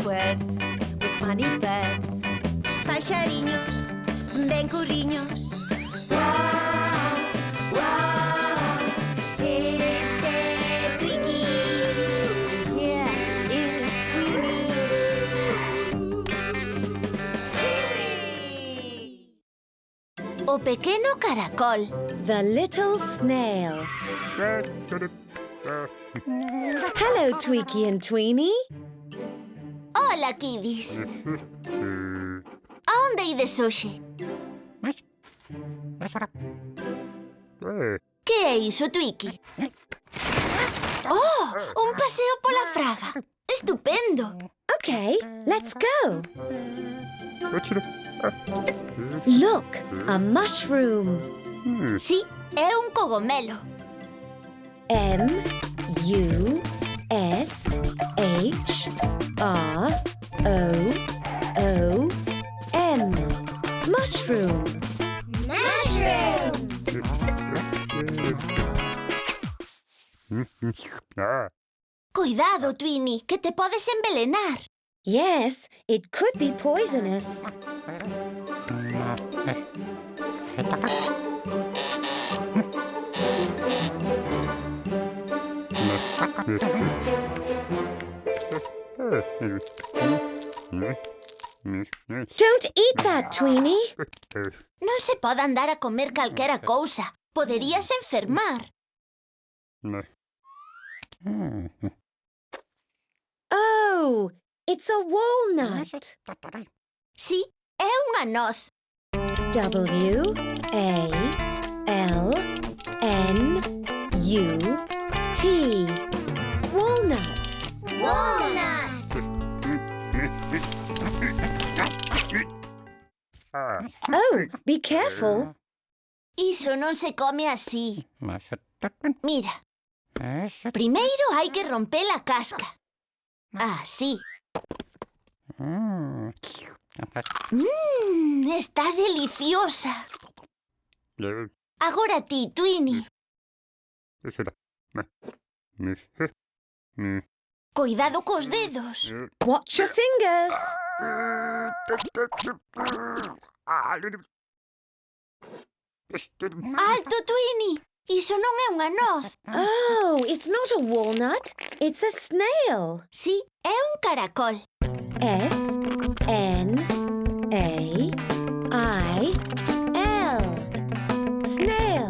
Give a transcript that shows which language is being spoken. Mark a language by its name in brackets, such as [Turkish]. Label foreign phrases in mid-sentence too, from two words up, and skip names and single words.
[English] beds with funny beds. [Galician] Paxariños, ben curriños. [English] Wow, wow, [Galician] Este Twiki. [English] yeah, is Tweety. [Galician] O pequeno caracol. [English] The little snail. Hello, Tweaky and Tweenie. [Galician] Hola, kiddies. A onde ides hoxe? Que é iso, Twiki? Oh, un paseo pola fraga. Estupendo. [English] Okay, let's go. Look, a mushroom. [Galician] Sí, é un cogomelo. [English] M-U-S-H-R-O-O-M. Mushroom. [Galician] Cuidado, Twini, que te podes envelenar. [English] Yes, it could be poisonous. Don't eat that, Tweenie. [Galician] Non se pode andar a comer calquera cousa. Poderías enfermar. [English] Oh, it's a walnut. [Galician] Sí, é unha noz. [English] W-A-L-N-U-T. Walnut. Walnut. Oh, be careful. [Galician] Iso non se come así. Mira, primeiro hai que romper a casca. Así. Está deliciosa. Agora ti, Twini. Cuidado cos dedos. [English] Watch your fingers. [Galician] Alto, Twini. Iso non é unha noz. [English] Oh, it's not a walnut. It's a snail. [Galician] Sí, é un caracol. [English] S-N-A-I-L. Snail.